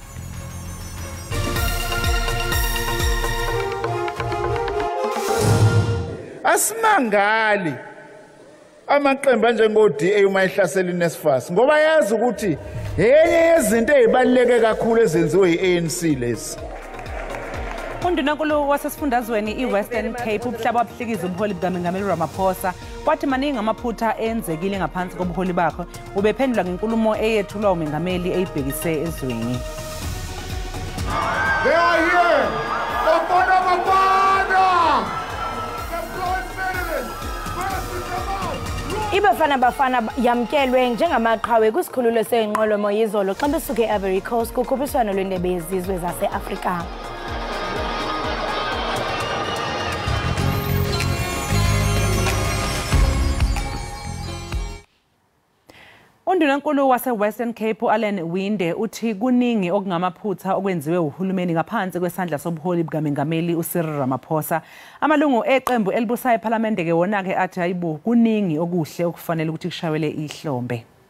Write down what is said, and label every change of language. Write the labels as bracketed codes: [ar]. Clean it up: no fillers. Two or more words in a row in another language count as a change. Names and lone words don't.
[zu] Asimangali amaqembu anjengo-DA uma ehlasela iNSFAS ngoba yazi ukuthi yenye yezinto ezibaluleke kakhulu ezenziwe yi-ANC lezi Undunankulu wasesifundazweni iWestern Cape ubuhlaba wabhlikiza ubuholi bukaMengameli Ramaphosa kwathi maningi amaphutha enzekile ngaphansi kobuholi bakhe ubephendula ngenkulumo eyethulwa uMengameli eyibhekise ezweni [en] They are here. [xh] Bafana yamkelwe njengamaqhawe kwisikhululo senqwelomoya izolo xa besuke e-Ivory Coast kukhuphiswano lwendebe yezizwe zase-Afrika. [zu] Undunankulu wase-Western Cape Allen Winde uthi kuningi okungamaphutha okwenziwe uhulumeni ngaphansi kwesandla sobuholi bukaMengameli uCyril Ramaphosa amalungu eqembu elibusayo eParliament ke wona ke athi hayibo kuningi okuhle okufanele ukuthi kushawele ihlombe